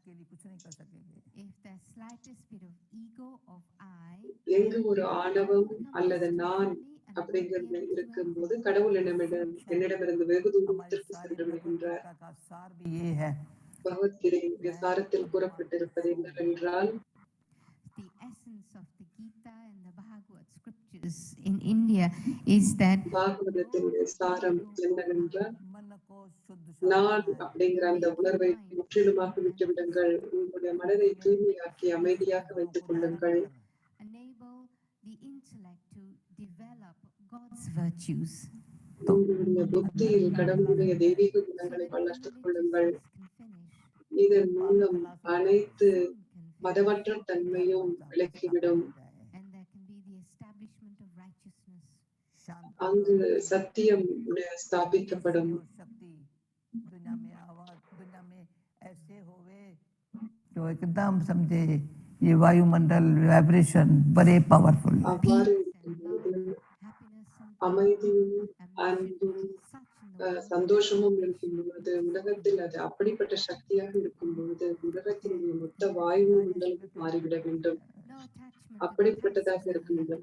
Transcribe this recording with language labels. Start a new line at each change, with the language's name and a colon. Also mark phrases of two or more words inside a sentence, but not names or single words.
Tamil: எங்கு ஒரு ஆணவம் அல்லது நான் அப்படிங்கிறது இருக்கும்போது கடவுள் என்னிடமிருந்து வெகு தூரத்திற்கு சென்று விடுகின்றார். பகவத்கீதையின் சாரத்தில் கூறப்பட்டிருப்பது என்னவென்றால்,
English: the essence of the Gita and the Bhagavad scriptures in India is that
Tamil: பாகவதத்தின் சாரம் என்னவென்றால், நான் அப்படிங்கிற அந்த உணர்வை முற்றிலுமாக விட்டுவிடுங்கள். உங்களுடைய மனதை தூய்மையாக்கி அமைதியாக வைத்துக் கொள்ளுங்கள்.
English: enable the intellect to develop God's virtues.
Tamil: உங்களுடைய புத்தியில் கடவுளுடைய தெய்வீக குணங்களை வளர்த்துக் கொள்ளுங்கள். இதன் மூலம் அனைத்து மதவற்ற தன்மையும் விலகிவிடும். அங்கு சத்தியம் ஸ்தாபிக்கப்படும்.
Hindi: जो एकदम समझे ये वायुमंडल वाइब्रेशन बड़े पावरफुल
Tamil: அவ்வாறு இருக்கும்போது அமைதியும் அன்பும் சந்தோஷமும் இருக்கும்போது உலகத்தில் அது அப்படிப்பட்ட சக்தியாக இருக்கும்போது உலகத்தினுடைய மொத்த வாயு மண்டலம் மாறிவிட வேண்டும். அப்படிப்பட்டதாக இருக்க வேண்டும்.